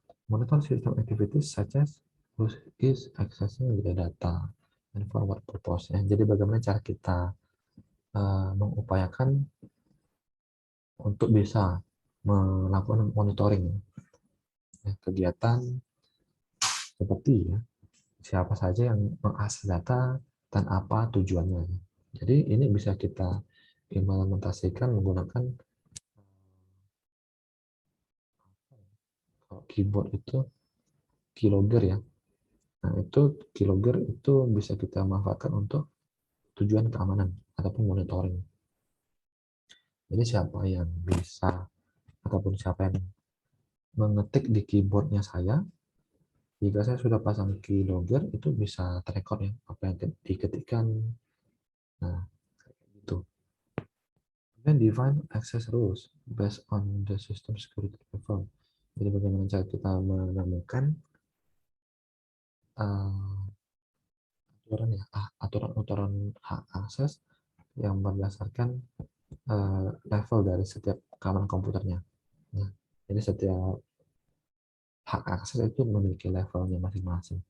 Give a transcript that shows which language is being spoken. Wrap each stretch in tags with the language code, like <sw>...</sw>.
<en>Monitor system activities such as who is accessing the data and for what purpose. Ya.</en> <id>Jadi bagaimana cara kita mengupayakan untuk bisa melakukan monitoring ya, kegiatan seperti ya, siapa saja yang mengakses data dan apa tujuannya. Jadi ini bisa kita implementasikan menggunakan keyboard itu keylogger ya. Nah, itu keylogger itu bisa kita manfaatkan untuk tujuan keamanan ataupun monitoring. Jadi siapa yang bisa ataupun siapa yang mengetik di keyboardnya saya, jika saya sudah pasang keylogger itu bisa terekor ya apa yang diketikkan. Nah, itu.</id> <en>Then define access rules based on the system security level.</en> <id>Jadi bagaimana cara kita menemukan aturan ya, aturan-aturan hak akses yang berdasarkan level dari setiap keamanan komputernya. Ya. Jadi setiap hak akses itu memiliki levelnya masing-masing.</id>